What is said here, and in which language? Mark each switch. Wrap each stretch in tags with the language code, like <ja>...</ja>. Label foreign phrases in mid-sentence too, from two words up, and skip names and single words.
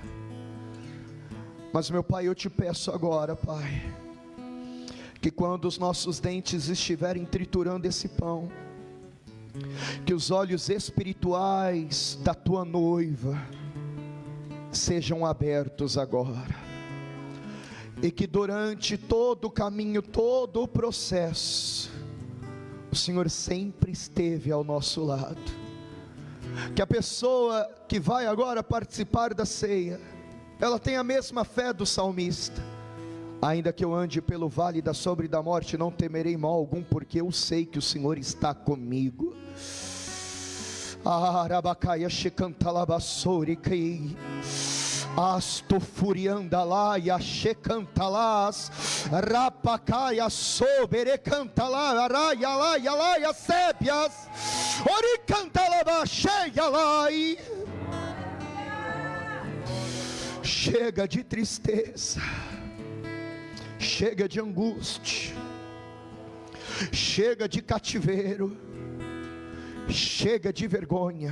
<pt>Mas meu Pai, eu te peço agora, Pai, que quando os nossos dentes estiverem triturando esse pão, que os olhos espirituais da tua noiva sejam abertos agora, e que durante todo o caminho, todo o processo, o Senhor sempre esteve ao nosso lado. Que a pessoa que vai agora participar da ceia, ela tem a mesma fé do salmista: ainda que eu ande pelo vale da sombra e da morte, não temerei mal algum, porque eu sei que o Senhor está comigo. Arabacaia checantalabassori que asto furiandalá e achecantalás rapacaia sobere cantalá araia lá e alaia sébias oricantalaba cheia lá. Chega de tristeza, chega de angústia, chega de cativeiro, chega de vergonha.</pt>